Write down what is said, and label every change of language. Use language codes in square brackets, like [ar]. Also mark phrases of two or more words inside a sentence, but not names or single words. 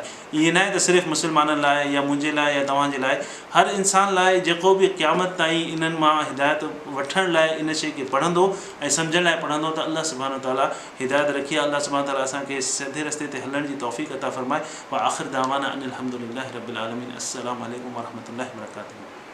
[sd] ईअं न आहे त सिर्फ़ु मुस्लमाननि लाइ या मुंहिंजे लाइ या तव्हांजे लाइ, हर इंसान लाइ जेको बि क़यामत ताईं इन्हनि मां हिदायत वठण लाइ इन शइ खे पढ़ंदो ऐं सम्झण लाइ पढ़ंदो, त [ar] الله سبحانه وتعالى [sd] हिदायत रखी आहे। [ar] الله سبحانه وتعالى [sd] असांखे सिधे रस्ते ते हलण जी तौफ़ीक़ अता फ़रमाए। [ar] وآخر دعوانا أن الحمد لله رب العالمين. السلام عليكم ورحمة الله وبركاته.